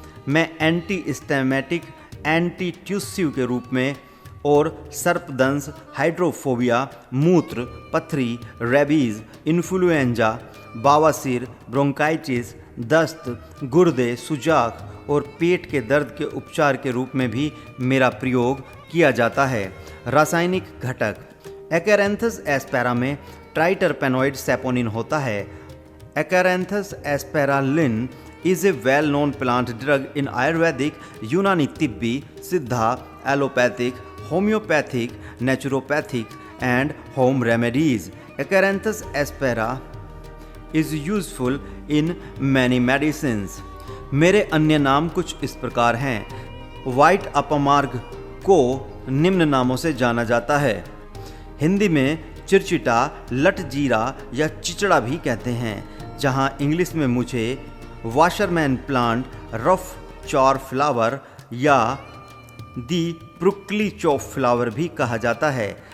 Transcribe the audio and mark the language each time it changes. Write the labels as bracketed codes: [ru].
[hi] मैं एंटीस्टेमेटिक, एंटी ट्यूसिव के रूप में और सर्पदंश, हाइड्रोफोबिया, मूत्र, पथरी, रेबीज, इन्फ्लुएंजा, बवासीर, ब्रोंकाइटिस, दस्त, गुर्दे, सुजाक और पेट के दर्द के उपचार के रूप में भी मेरा प्रयोग किया जाता है। रासायनिक घटक। एकाइरेंथस एस्पेरा में ट्राइटरपेनॉइड सैपोनिन होता है। [en] Achyranthes aspera linn is a well-known plant drug in Ayurvedic, Unani Tibbi, Siddha, Allopathic, Homeopathic, Naturopathic and home remedies. Acaranthus aspera is useful in many medicines. [hi] मेरे अन्य नाम कुछ इस प्रकार हैं। व्हाइट अपामार्ग को निम्न नामों से जाना जाता है। हिंदी में चिरचिटा, लटजीरा या चिचड़ा भी कहते हैं, जहां इंग्लिश में मुझे washerman plant, rough chore flower या दी ब्रुकली चॉप फ्लावर भी कहा जाता है।